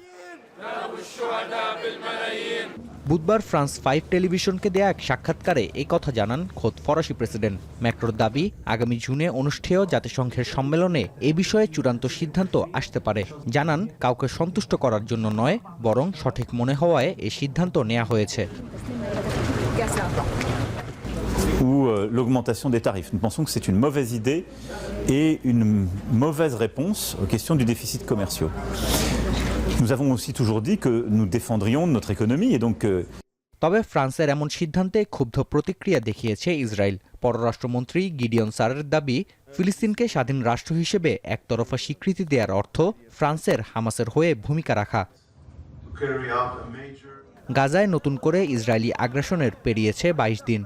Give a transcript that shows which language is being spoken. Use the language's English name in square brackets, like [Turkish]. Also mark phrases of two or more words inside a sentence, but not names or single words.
[Bangla] বুধবার ফ্রান্স 5 টেলিভিশনকে দেয়া এক সাক্ষাৎকারে এই কথা জানান খোদ ফরাসি প্রেসিডেন্ট ম্যাক্রোর দাবি, আগামী জুনে অনুষ্ঠেয় জাতিসংঘের সম্মেলনে এ বিষয়ে চূড়ান্ত সিদ্ধান্ত আসতে পারে। জানান, কাউকে সন্তুষ্ট করার জন্য নয়, বরং সঠিক মনে হওয়ায় এই সিদ্ধান্ত নেওয়া হয়েছে। [French] Ou l'augmentation des tarifs. Nous pensons que c'est une mauvaise idée et une mauvaise réponse aux questions du déficit commerciaux. Nous avons aussi toujours dit que nous défendrions notre économie et donc [Bangla] তবে ফ্রান্সের এমন সিদ্ধান্তে ক্ষুব্ধ প্রতিক্রিয়া দেখিয়েছে ইসরায়েল। পররাষ্ট্রমন্ত্রী গিডিয়ন সারের দাবি, ফিলিস্তিনকে স্বাধীন রাষ্ট্র হিসেবে একতরফা স্বীকৃতি দেওয়ার অর্থ ফ্রান্সের হামাসের হয়ে ভূমিকা রাখা। গাজায় নতুন করে ইসরায়েলি আগ্রাসনের পেরিয়েছে 22 দিন।